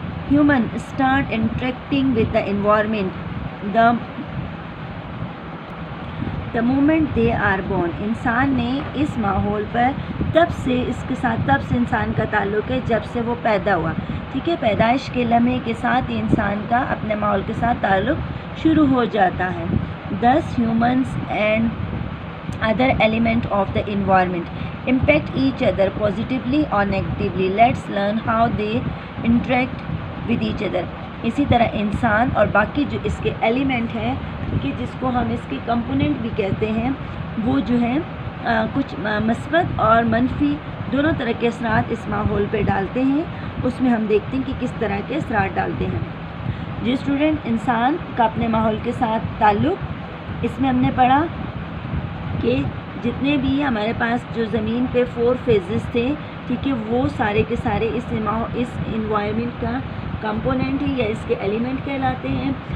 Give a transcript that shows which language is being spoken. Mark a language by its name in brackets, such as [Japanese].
[English] Human start interacting with the environment the moment they are born. [Urdu] انسان نے اس ماحول پر تب سے انسان کا تعلق ہے جب سے وہ پیدا ہوا. ٹھیک ہے, پیدائش کے لمحے کے ساتھ ہی انسان کا اپنے ماحول کے ساتھ تعلق شروع ہو جاتا ہے. [English] Thus humans and other element of the environment impact each other positively or negatively. Let's learn how they interact with each other. [Urdu] اسی طرح انسان اور باقی جو اس کے ایلیمنٹ ہیں کہ جس کو ہم اس کے کمپوننٹ بھی کہتے ہیں وہ جو ہیں کچھ مثبت اور منفی دونوں طرح کے اثرات اس ماحول پہ ڈالتے ہیں. اس میں ہم دیکھتے ہیں کہ کس طرح کے اثرات ڈالتے ہیں. جی اسٹوڈنٹ, انسان کا اپنے ماحول کے ساتھ تعلق, اس میں ہم نے پڑھا کہ جتنے بھی ہمارے پاس جو زمین پہ 4 فیزز تھے, ٹھیک ہے, وہ سارے کے سارے اس انوائرمنٹ کا کمپوننٹ ہی یا اس کے ایلیمنٹ کہلاتے ہیں.